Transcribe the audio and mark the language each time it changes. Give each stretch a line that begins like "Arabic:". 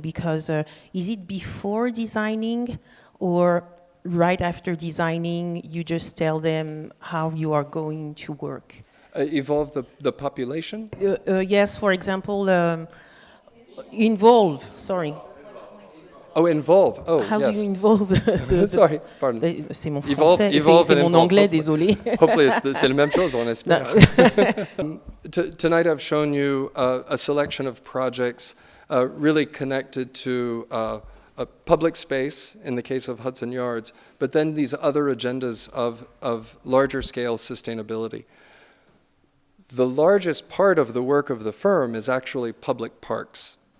English: Because is it before designing, or right after designing, you just tell them how you are going to work? Evolve the population? Yes, for example, involve, sorry. Oh, involve. Oh, How yes. do you involve the Sorry, pardon.
French: C'est mon français, c'est mon anglais, désolé. Hopefully c'est la même chose, on espère.
English: Tonight I've shown you a selection of projects really connected to a public space, in the case of Hudson Yards, but then these other agendas of larger scale sustainability. The largest part of the work of the firm is actually public parks.